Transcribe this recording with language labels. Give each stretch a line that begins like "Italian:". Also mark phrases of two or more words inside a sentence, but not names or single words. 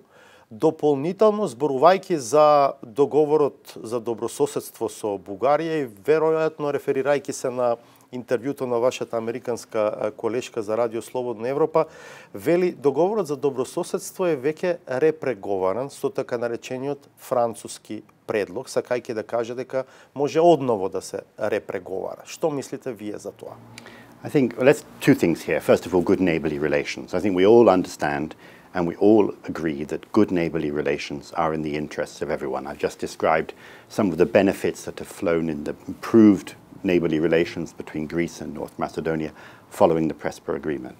Macedonian: Дополнително, зборувајќи за договорот за добрососедство со Бугарија и веројатно реферирајќи се на интервјуто на вашата американска колешка за Радио Слободна Европа, вели договорот за добрососедство е веќе репреговаран со така наречениот француски предлог, сакајќи да каже дека може одново да се репреговара. Што мислите вие за тоа?
English: I think, well, let's two things here. First of all, good neighbourly relations. I think we all understand And we all agree that good neighbourly relations are in the interests of everyone. I've just described some of the benefits that have flown in the improved neighbourly relations between Greece and North Macedonia following the Prespa Agreement.